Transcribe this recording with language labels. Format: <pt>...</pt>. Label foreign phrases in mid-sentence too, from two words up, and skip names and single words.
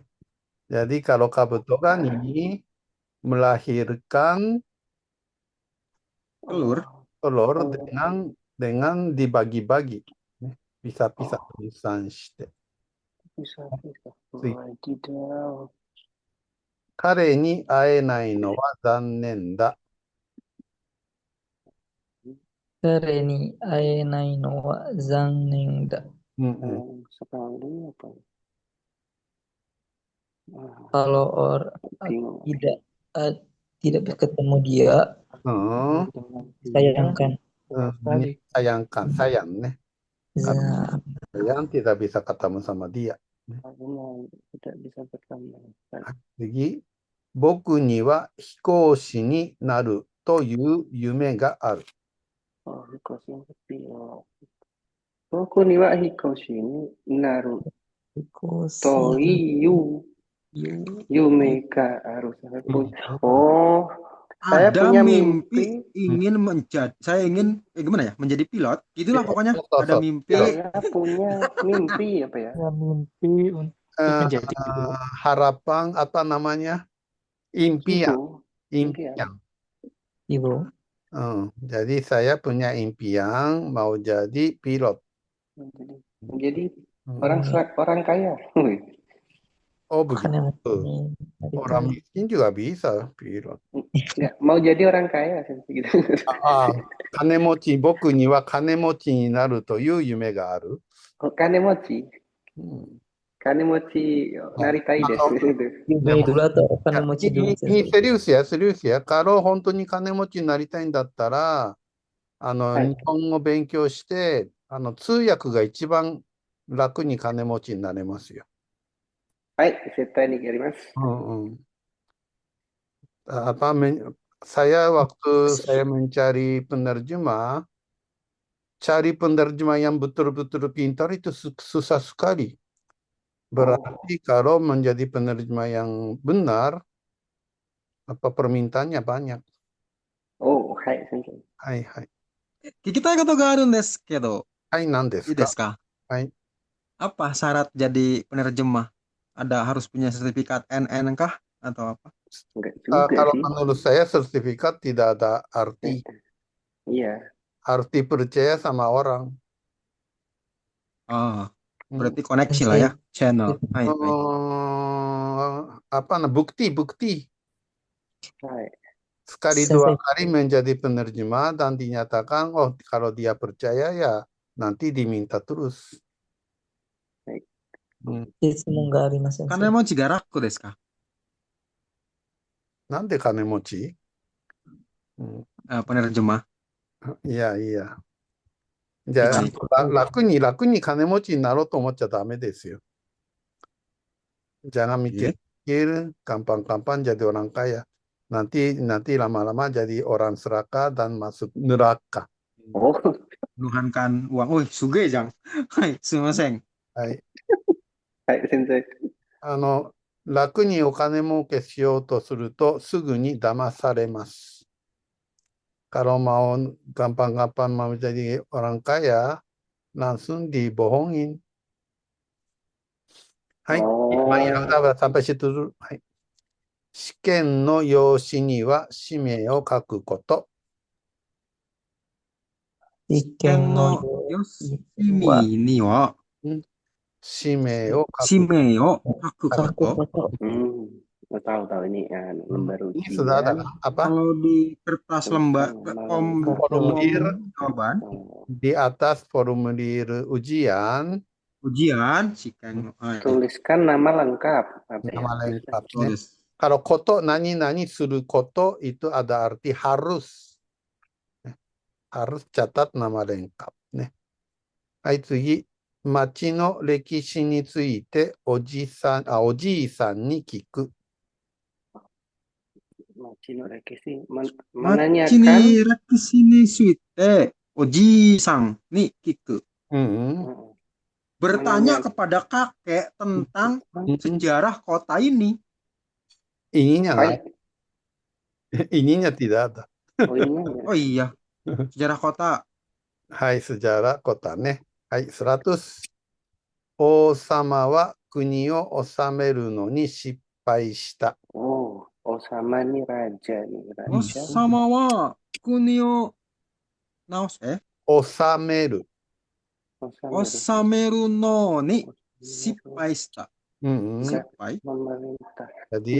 <id>Jadi kalau kabuto kan ini melahirkan Telur. telur dengan dibagi-bagi. Bisa-bisa tulisan shite. Bisa. Sui. Tidak.</id> <ja>彼に会えないのは残念だ。彼に会えないのは残念だ.</ja> <id>Sekali apa? Kalau Bingung. tidak ketemu dia, sayangkan. Sayang nih. Za- Sayang tidak bisa ketemu sama dia. Tidak bisa bertemu. Jadi,</id> <ja>僕には飛行士になるという夢がある。</ja> <id>Oh, hikoshi yang kecil.</id> <ja>僕には飛行士になるという夢が</ja> <id>harus Oh, saya Ada punya mimpi ingin saya ingin gimana ya, menjadi pilot. Itulah pokoknya ada mimpi. Saya punya mimpi apa ya? mimpi untuk menjadi harapan apa namanya? Impian. ibu. Jadi saya punya impian mau jadi pilot. Menjadi orang kaya. Oh begitu. Orang miskin juga bisa pilot. Ya, mau jadi orang kaya gitu. Kanemochi,</id> <ja>僕には金持ちになるという夢がある。</ja> <id>Kanemochi.</id> <ja>金持ちなりたい</ja> <id>Kalau desu. Yubei dulu atau ya, Kanemochi dulu, ini Sensei? serius ya. Kalau</id> <ja>本当に金持ちになりたいんだったら、はい。日本語勉強して、通訳が一番楽に金持ちになれますよ。はい、絶対にやります。</ja> <id>Apa saya waktu saya mencari penerjemah, cari penerjemah yang betul-betul pintar itu susah sekali. Berarti kalau menjadi penerjemah yang benar, apa permintaannya banyak.</id> <ja>はい、先生。はいはい。聞きたいことがあるんですけど、はい、何でいすか？いですか？はい。</ja> <id>Apa syarat jadi penerjemah? Harus punya sertifikat NN kah? Atau apa? Enggak juga Kalau sih. menurut saya sertifikat tidak ada arti. Iya. Harus dipercaya sama orang. Oh, berarti koneksi lah ya, channel.</id> <ja>はい、はい.</ja> <id>Bukti.</id> <ja>はい。</ja> <id>Sekali dua kali menjadi penerjemah dan dinyatakan, oh kalau dia percaya ya nanti diminta terus. Baik.</id> <ja>質問があります、先生。金持ちが楽ですか? なんで金持ち？</ja> <id>Penerjemah. Iya. Jadi</id> <ja>楽に金持ちになろうと思っちゃダメですよ。</ja> <id>Jangan mikir gampang-gampang jadi orang kaya. Nanti lama-lama jadi orang serakah dan masuk neraka. Menuhankan uang. Sugejang.</id> <ja>はい、すみません. Hai. はい、先生。楽にお金儲けしようとするとすぐに騙されます。 Kalau mau gampang-gampang mau jadi orang kaya, langsung dibohongin.</ja> <id>Hai, sampai situ dulu. Hai.</id> <ja>試験の用紙には氏名を書くこと。試験の用紙には氏名を書くこと。</ja> <id>Tahu ini lembar Ini ujian. sudah ada apa? Kalau di kertas lembar formulir jawaban di atas formulir ujian. Tuliskan nama lengkap. Nama lengkap. Kalau</id> <ja>こと何することs</ja> <id>itu ada arti harus. Harus catat nama lengkap.</id> <ja>Hai, 次。町の歴史についておじいさんに聞く。町の歴史町に歴史についておじいさんに聞く.</ja> <id>Bertanya kepada kakek tentang sejarah kota ini. Ininya tidak ada. Oh iya, sejarah kota. Hai, sejarah kota ne. Hai, 100.</id> <ja>王様は国を治めるのに失敗した。王様に</ja> <id>raja nih.</id> <ja>王様は国をおさ Osameru. 治めるのに失敗した. Sippai.</ja> <id>Jadi</id>